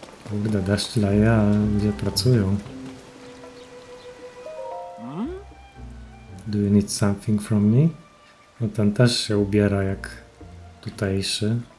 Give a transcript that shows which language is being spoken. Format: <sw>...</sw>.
<pl>Kurde, deszcz leje, a ludzie pracują.</pl> <en>Do you need something from me?</en> <pl>No ten też się ubiera jak tutejszy.</pl>